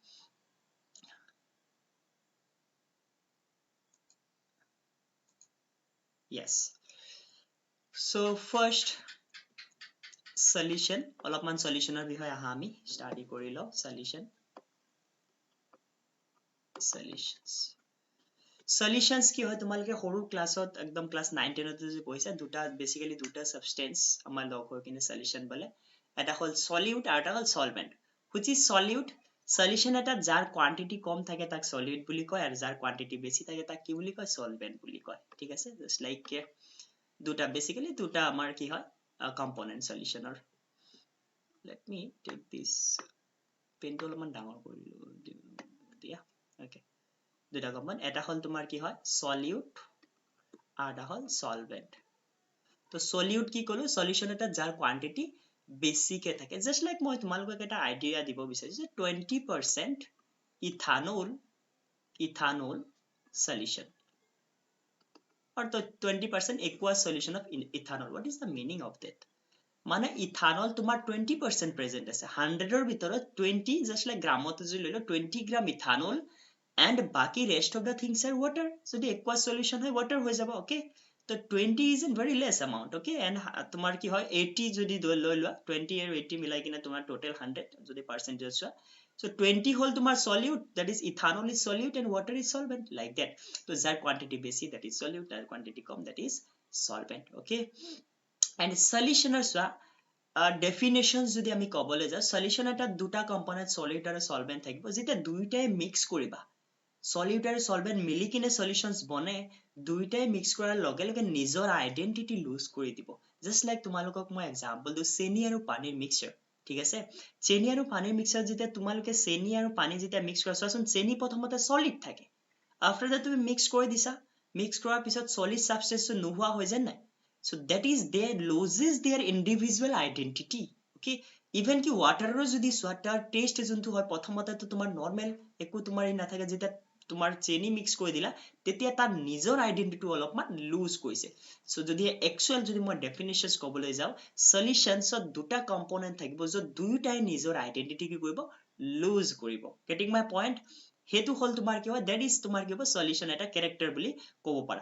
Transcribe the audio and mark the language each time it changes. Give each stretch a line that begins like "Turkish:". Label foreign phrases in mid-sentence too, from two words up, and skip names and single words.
English: yes so first solution
Assamese: অলপমান solutionৰ বিষয়ে আহা আমি study কৰি লও solutions কি হয় তোমালোকে সৰু ক্লাছত একদম ক্লাস 9 10 তে যে পঢ়িছা দুটা বেসিক্যালি দুটা সাবস্টেন্স আমাৰ লগ হৈ কিনে সলিউশন বলে এটা হল সলিউট আৰু এটা হল সলভেন্ট
English: which is solute solution
Assamese: এটা যাৰ কোয়ান্টিটি কম থাকে তাক সলিউট বুলি কয় আৰু যাৰ কোয়ান্টিটি বেছি থাকে তাক কি বুলি কয় সলভেন্ট বুলি কয় ঠিক আছে
English: just like
Assamese: দুটা বেসিক্যালি দুটা আমাৰ কি হয় কম্পোনেন্ট সলিউশনৰ
English: let me take this pen to
Assamese: অলপমান ডাঙৰ কৰি দিয়া okay দুটা কম্পোনেন্ট এটা হল তোমাৰ কি হয় সলিউট আৰু এটা হল সলভেন্ট তো সলিউট কি কলো সলিউশন এটা যাৰ কোয়ান্টিটি বেছি কে থাকে
English: just like
Assamese: মই তোমালোকক এটা আইডিয়া দিব বিচাৰিছো 20%
English: ethanol solution or the 20% aqueous solution of ethanol what is the meaning of that
Assamese: মানে ইথানল তোমাৰ 20% প্ৰেজেন্ট আছে 100 ৰ ভিতৰত 20
English: just like
Assamese: গ্ৰামত যদি লইলো 20 গ্ৰাম ইথানল
English: and বাকি rest of the things are water so the aqueous solution
Assamese: হয় water হৈ যাব
English: okay তো 20 is in very less amount okay and
Assamese: তোমাৰ কি হয় 80 যদি লৈ লোৱা
English: 20
Assamese: আৰু 80 মিলাই কিনে তোমাৰ
English: total 100
Assamese: যদি percentage চোৱা
English: so 20
Assamese: হল তোমাৰ
English: solute that is ethanol is solute and water is solvent like that
Assamese: so যাৰ quantity বেছি
English: that is solute
Assamese: যাৰ quantity কম
English: that is solvent okay and
Assamese: solution চোৱা definitions যদি আমি কবলৈ যাও solution এটা দুটা কম্পোনেন্ট solute আৰু solvent থাকিব যেতিয়া দুইটাই মিক্স কৰিবা solute আৰু solvent মিলি কিনে solutions বনে দুইটাই মিক্স কৰাৰ লগে লগে নিজৰ আইডেন্টিটি লুজ কৰি দিব just like তোমালোকক মই এক্সাম্পল দিও চেনি আৰু পানীৰ মিক্সচাৰ ঠিক আছে চেনি আৰু পানীৰ মিক্সচাৰ যেতিয়া তোমালোকে চেনি আৰু পানী যেতিয়া মিক্স কৰা চোৱাচোন চেনি প্ৰথমতে সলিড থাকে
English: after that
Assamese: তুমি মিক্স কৰি দিছা মিক্স কৰাৰ পিছত সলিড সাবস্টেন্সটো নোহোৱা হৈ যায় নাই
English: so that is they loses their individual identity okay
Assamese: even কি ওয়াটাৰৰ যদি সোৱাটাৰ টেষ্ট যোনটো হয় প্ৰথমতে তো তোমাৰ নরমাল একো তোমাৰ ই নাথাকে যেটা তোমাৰ চেনি মিক্স কৰি দিলা তেতিয়া তাৰ নিজৰ আইডেন্টিটি অলপমান লুজ কৰিছে সো যদি একচুৱেল যদি মই ডেফিনিশনস ক'বলৈ যাও সলিউশনছত দুটা কম্পোনেন্ট থাকিব য'ত দুয়োটাই নিজৰ আইডেন্টিটি কি কৰিব লুজ কৰিব
English: getting my point
Assamese: হেতু হল তোমাৰ কি হয়
English: that is
Assamese: তোমাৰ কি হ'ব সলিউশন এটা ক্যাৰেক্টাৰ বুলি ক'ব পাৰা